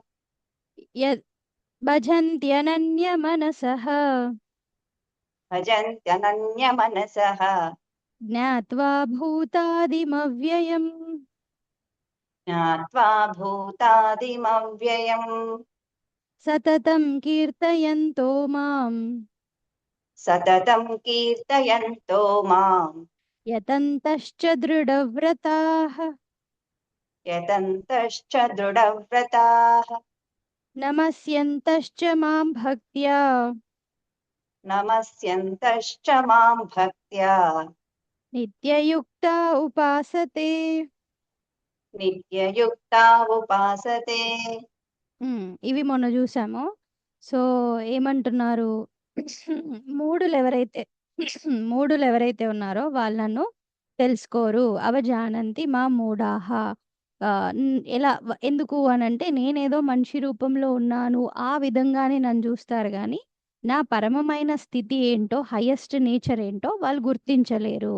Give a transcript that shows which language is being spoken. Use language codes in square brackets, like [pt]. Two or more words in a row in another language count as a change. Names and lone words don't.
[sa] భజంత్యనన్యమనసః భజంత్యనన్యమనసః జ్ఞాత్వా భూతాదిమవ్యయం జ్ఞాత్వా భూతాదిమవ్యయం సతతం కీర్తయంతో మాం సతతం కీర్తయంతో మాం యతంతశ్చ దృఢవ్రతాః యతంతశ్చ దృఢవ్రతాః నమస్యంతశ్చ మాం భక్త్యా నమస్యంతశ్చ మాం భక్త్యా నిత్యయుక్తా ఉపాసతే. నిత్యయుక్తా ఉపాసతే. [te] ఇవి మొన్న చూసాము. సో ఏమంటున్నారు, మూడులు ఎవరైతే ఉన్నారో వాళ్ళను తెలుసుకోరు. [sa] అవజానంతి మా మూఢాహ. [te] ఎలా ఎందుకు అనంటే నేనేదో మనిషి రూపంలో ఉన్నాను ఆ విధంగానే నన్ను చూస్తారు కానీ నా పరమమైన స్థితి ఏంటో, [en] highest nature [te] ఏంటో వాళ్ళు గుర్తించలేరు.